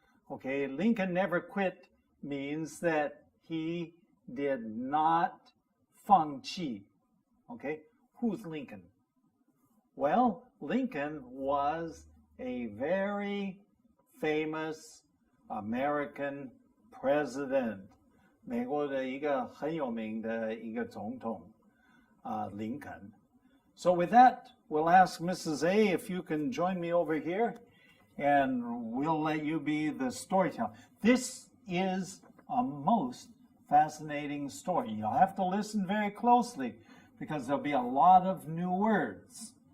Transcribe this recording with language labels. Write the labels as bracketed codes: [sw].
[en] Okay, Lincoln never quit means that he did not [zh] 放弃. [en] Okay, who's Lincoln? Well, Lincoln was a very famous American president. [zh] 美国的一个很有名的一个总统, Lincoln. [en] So with that, we'll ask Mrs. A if you can join me over here, and we'll let you be the storyteller. This is a most fascinating story. You'll have to listen very closely because there'll be a lot of new words.